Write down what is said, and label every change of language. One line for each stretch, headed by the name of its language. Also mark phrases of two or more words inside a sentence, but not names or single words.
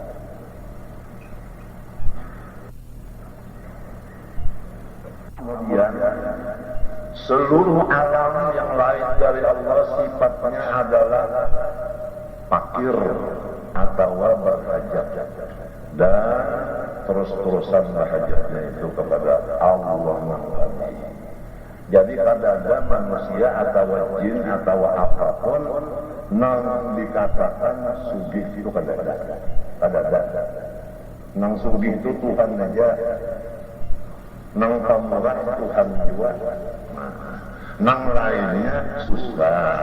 Indonesian: Kemudian seluruh alam yang lain dari Allah sifatnya adalah fakir atau berhajat, dan terus-terusan bahajatnya itu kepada Allah Maha.
Banjar: Jadi ada manusia atau jin atau apapun nang dikatakan sugih itu kada. Nang sugih itu Tuhan aja. Nang pamurah Tuhan juga. Nang lainnya susah.